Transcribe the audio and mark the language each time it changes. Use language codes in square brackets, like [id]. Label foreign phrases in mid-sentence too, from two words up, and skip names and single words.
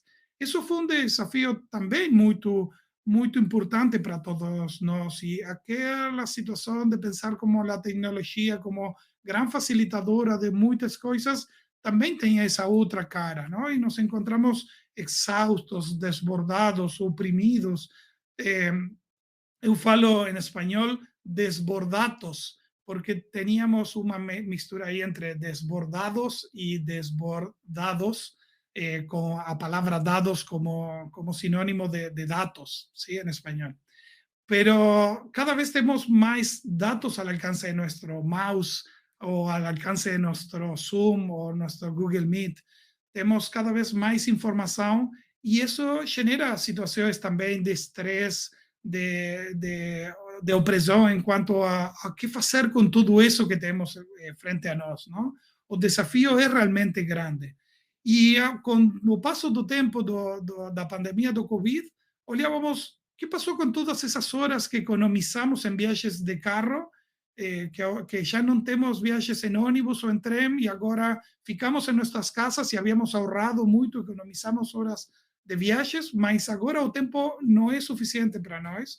[pt] Isso foi um desafio também muito importante para todos nós, e aquela situação de pensar como a tecnologia como [es] gran facilitadora [pt] de muitas coisas, também tem essa outra cara, não? E nos encontramos exaustos, desbordados, oprimidos. Eu falo em espanhol desbordados, porque teníamos uma mistura aí entre desbordados e desbordados, com a palavra dados como sinônimo de dados, [es] ¿sí? En español. Pero cada vez tenemos más datos al alcance de nuestro mouse o al alcance de nuestro Zoom o nuestro Google Meet. Tenemos cada vez más información y eso genera situaciones también de estrés, de opresión en cuanto a qué hacer con todo eso que tenemos frente a nosotros, ¿no? [pt] O desafío es realmente grande. E com o passo do tempo da pandemia do Covid, olhávamos o que passou com todas essas horas que economizamos em viagens de carro, que já não temos viagens em ônibus ou em trem, e agora ficamos em nossas casas e havíamos ahorrado muito, economizamos horas de viajes, mas agora o tempo não é suficiente para nós.